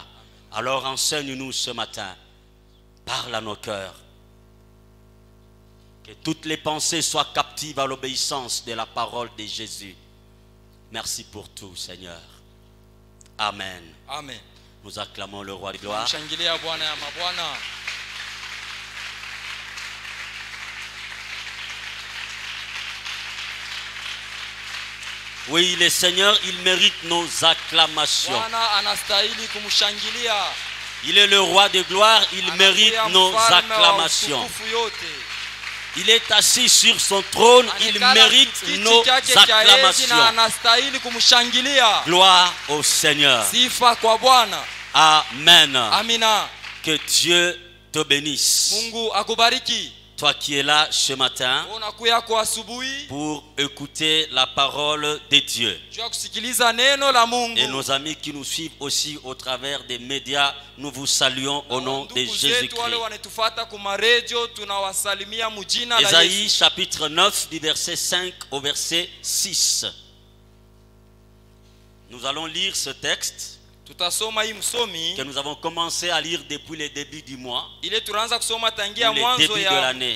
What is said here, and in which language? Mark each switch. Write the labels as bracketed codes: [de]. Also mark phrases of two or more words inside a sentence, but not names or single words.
[fr] Alors enseigne-nous ce matin, parle à nos cœurs. Que toutes les pensées soient captives à l'obéissance de la parole de Jésus. Merci pour tout, Seigneur. Amen. Amen. Nous acclamons le roi de gloire. [sw] Shangilia Bwana ya mabwana. [fr] Oui, le Seigneur, il mérite nos acclamations. [sw] Bwana anastahili kumshangilia. [fr] Il est le roi de gloire, il mérite nos acclamations. Il est assis sur son trône, il mérite nos acclamations. Gloire au Seigneur. [sw] Sifa kwa Bwana. [fr] Amen. [sw] Amina. [fr] Que Dieu te bénisse. [sw] Mungu akubariki. [fr] Toi qui es là ce matin [sw] Unakuya kwa asubuhi [fr] pour écouter la parole de Dieu. [sw] jua kusikiliza neno la Mungu. [fr] Et nos amis qui nous suivent aussi au travers des médias, nous vous saluons au nom de Jésus-Christ. Ésaïe chapitre 9 du verset 5 au verset 6. Nous allons lire ce texte que nous avons commencé à lire depuis le début du mois, ou le début de l'année.